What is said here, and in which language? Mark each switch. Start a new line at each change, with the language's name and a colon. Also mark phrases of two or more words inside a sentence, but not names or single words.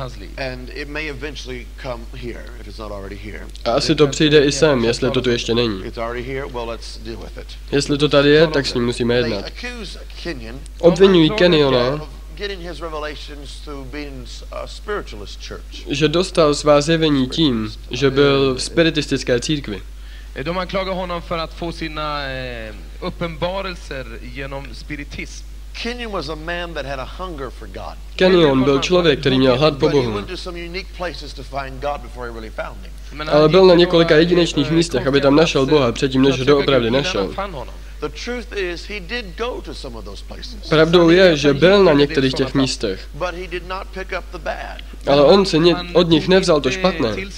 Czech: A asi to přijde i sem, jestli to tu ještě není. Jestli to tady je, tak s ním musíme jednat. Obvinují Kenyona, že dostal svá zjevení tím, že byl v spiritistické církvi.
Swedish: De anklagar honom för att få sina uppenbarelser genom spiritism.
Czech: Kenyon byl člověk, který měl hlad po Bohu. Ale byl na několika jedinečných místech, aby tam našel Boha předtím, než ho doopravdy našel. Pravdou je, že byl na některých těch místech, ale on si od nich nevzal to špatné.